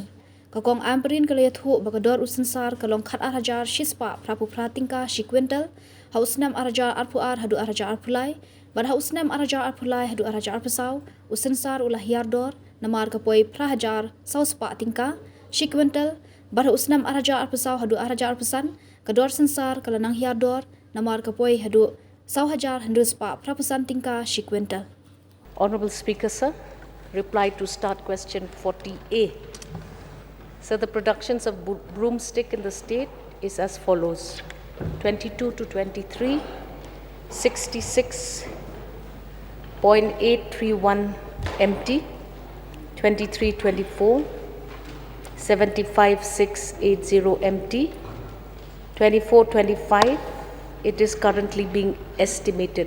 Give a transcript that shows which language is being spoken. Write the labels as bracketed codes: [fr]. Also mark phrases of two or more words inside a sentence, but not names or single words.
[kha] Kakong Amprin kali yathu bagador Synsar kalong khat arajar shispa prapu pratingka shi Quintal, hausnam arajar arpuar hadu arajar arpulai, bad hausnam arajar arpulai hadu arajar arpusau, Synsar ulah Hiar dor, namar kapoi prahajar sauspa tingka, shi Quintal, bad hausnam arajar arpusau hadu arajar arpusan, kador Synsar kalanang Hiar dor, namar kapoi hadu sau hajar hadu spa prapusan tingka shi Quintal. [en] Honorable Speaker, sir, reply to start question 40A. So the productions of broomstick in the state is as follows: 22 to 23, 66.831 MT, 23-24, 75.680 MT, 24-25, it is currently being estimated.